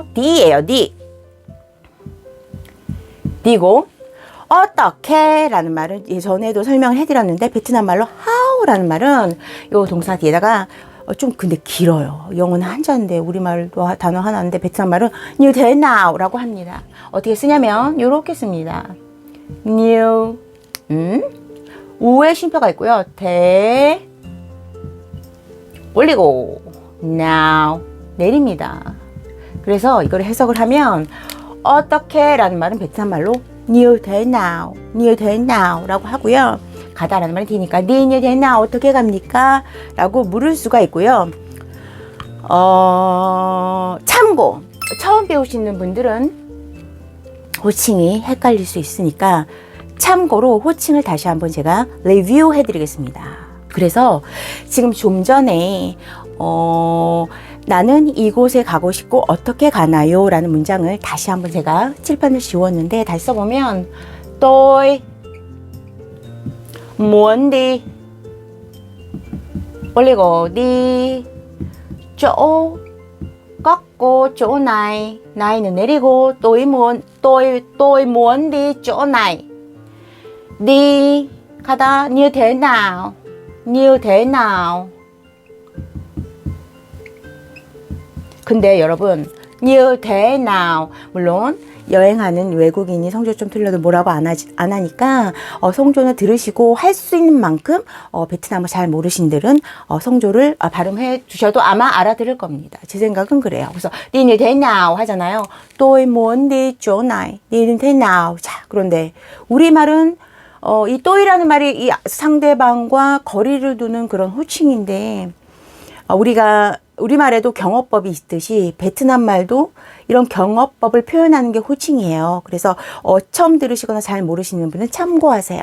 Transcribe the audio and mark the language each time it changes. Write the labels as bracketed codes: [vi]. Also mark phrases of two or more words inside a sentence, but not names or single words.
[ko] D예요. D고 어떻게 라는 말은 예전에도 설명을 해드렸는데 베트남 말로 how라는 말은 요 동사 뒤에다가 좀 근데 길어요. 영어는 한자인데 우리말도 단어 하나인데 베트남 말은 [vi] như thế nào [ko] 라고 합니다. 어떻게 쓰냐면 요렇게 씁니다. như 우에 쉼표가 있고요. 대 올리고 now 내립니다. 그래서 이걸 해석을 하면 어떻게 라는 말은 베트남 말로 [vi] như thế nào [ko] 라고 하고요. 가다라는 말이 되니까 [vi] như thế nào [ko] 어떻게 갑니까? 라고 물을 수가 있고요. 참고 처음 배우시는 분들은 호칭이 헷갈릴 수 있으니까 참고로 호칭을 다시 한번 제가 리뷰해 드리겠습니다. 그래서 지금 좀 전에 나는 이곳에 가고 싶고 어떻게 가나요? 라는 문장을 다시 한번 제가 칠판을 지웠는데 다시 써보면 [vi] tôi muốn đi [ko] 올리고 [vi] đi chỗ [ko] 꺾고 [vi] chỗ này [ko] 나이는 내리고 [vi] tôi muốn đi chỗ này đi [ko] 가다 [vi] như thế nào [ko] 근데 여러분 [vi] như thế nào [ko] 물론 여행하는 외국인이 성조 좀 틀려도 뭐라고 안 하니까 성조는 들으시고 할 수 있는 만큼 베트남어 잘 모르신들은 성조를 발음해 주셔도 아마 알아들을 겁니다. 제 생각은 그래요. 그래서 [vi] đi như thế nào [ko] 하잖아요. [vi] tôi muốn đi chỗ này đi như thế nào [ko] 자 그런데 우리말은 이 또이라는 말이 이 상대방과 거리를 두는 그런 호칭인데 우리말에도 경어법이 있듯이 베트남 말도 이런 경어법을 표현하는 게 호칭이에요. 그래서 처음 들으시거나 잘 모르시는 분은 참고하세요.